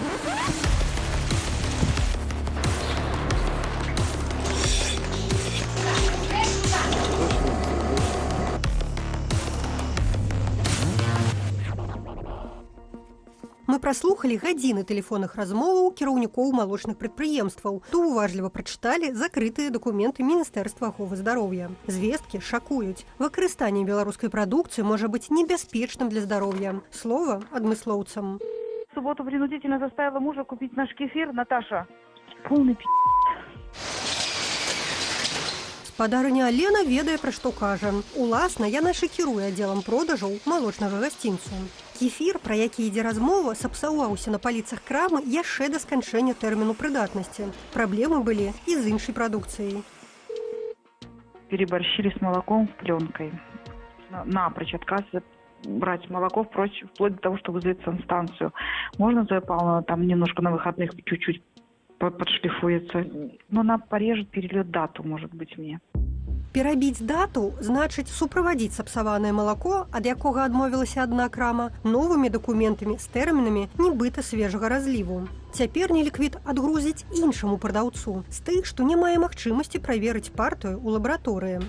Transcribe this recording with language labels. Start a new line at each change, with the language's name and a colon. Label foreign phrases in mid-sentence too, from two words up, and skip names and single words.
Belarusian: Мы праслухалі гадзіны тэлефонных размоваў кіраўнікоў малочных прадпрыемстваў, то уважліва прачыталі закрытыя дакументы Міністэрства аховы здароўя. Звесткі шакуюць. Выкарыстанне беларускай прадукцыі можа быць небяспечным для здароўя. Слова адмыслоўцам.
Russian: В субботу принудительно заставила мужа купить наш кефир, Наташа. Полный пи***.
Belarusian: Спадарыня Алена ведае, пра што кажа. Уласна, яна шакіруе аддзелам продажаў малочнага гасцінцу. Кефір, пра які ідзе размова, сапсаваўся на паліцах крамы яшчэ да сканчэння тэрміну прыдатнасці. Праблемы былі і з іншай прадукцыяй.
Russian: Переборщили с молоком пленкой. Напрочь отказывается брать молоко впрочем, вплоть до того, что вызвать санстанцию. Можно, Зоя Павловна, там немножко на выходных чуть-чуть подшлифуется, но она порежет, перельет дату, может быть, мне.
Belarusian: Перабіць дату значыць суправадзіць сапсаванае малако, ад якога адмовілася адна крама, новымі дакументамі з тэрмінамі нібыта свежага разліву. Цяпер неліквід адгрузіць іншаму прадаўцу з тых, што не мае магчымасці праверыць партыю ў лабараторыі.